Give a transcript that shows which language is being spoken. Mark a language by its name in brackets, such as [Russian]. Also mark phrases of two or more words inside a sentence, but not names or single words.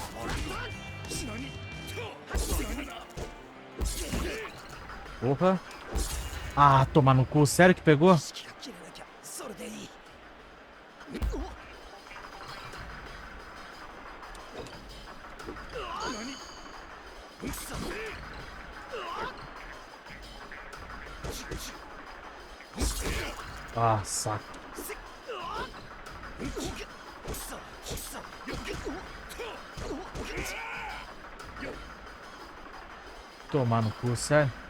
[Portuguese] Porra. Ah, tomar no cu. Sério que pegou? [Japanese] 気が切れなきゃそれでいい [Portuguese] Ah, saco. Tomar no cu, sério?